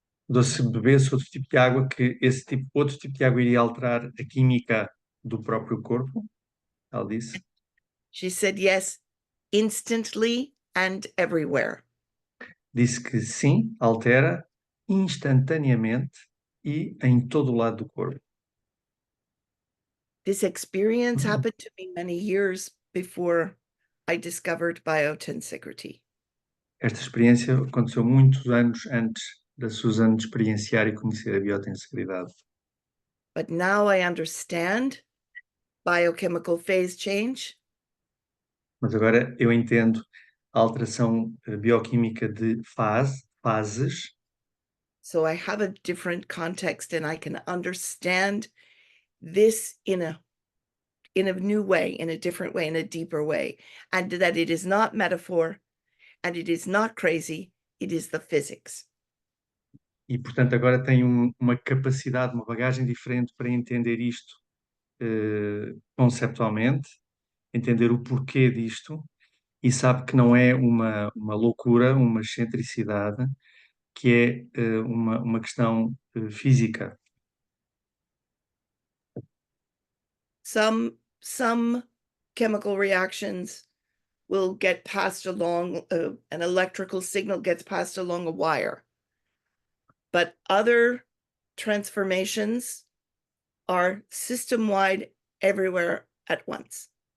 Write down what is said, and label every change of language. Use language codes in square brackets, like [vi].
[pt] Se bebesse outro tipo de água, que outro tipo de água iria alterar a química do próprio corpo? Ela disse. [en] She said yes, instantly and everywhere. [pt] Disse que sim, altera instantaneamente e em todo o lado do corpo. [en] This experience happened to me many years before I discovered biotensegrity. [pt] Esta experiência aconteceu muitos anos antes da Susan experienciar e conhecer a biotensegridade. [en] But now I understand biochemical phase change. [pt] Mas agora eu entendo a alteração bioquímica de fases, [en] So I have a different context and I can understand this in a new way, in a different way, in a deeper way. And that it is not metaphor and it is not crazy, it is the physics. [pt] e portanto agora tenho uma capacidade, uma bagagem diferente para entender isto conceptualmente, entender o porquê disto, e sabe que não é uma loucura, uma excentricidade, que é uma questão física. [en] Some chemical reactions will get passed along, an electrical signal gets passed along a wire. But other transformations are system-wide everywhere at once.